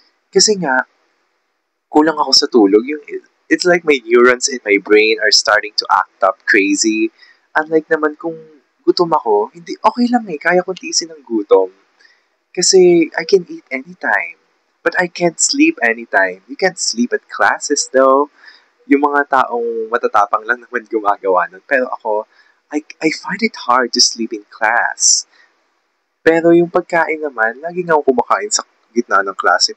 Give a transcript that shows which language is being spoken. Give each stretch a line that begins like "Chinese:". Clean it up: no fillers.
Filipino: Kasi nga, kulang ako sa tulog.
English: It's like my neurons in my brain are starting to act up crazy.
Filipino: Unlike naman kung gutom ako, hindi, okay lang eh. Kaya kong tiisin ng gutom.
English: Kasi I can eat anytime. But I can't sleep anytime. You can't sleep at classes though.
Filipino: Yung mga taong matatapang lang naman gumagawa nun. Pero ako,
English: I find it hard to sleep in class.
Filipino: Pero yung pagkain naman, lagi nga ako kumakain sa gitna ng klase.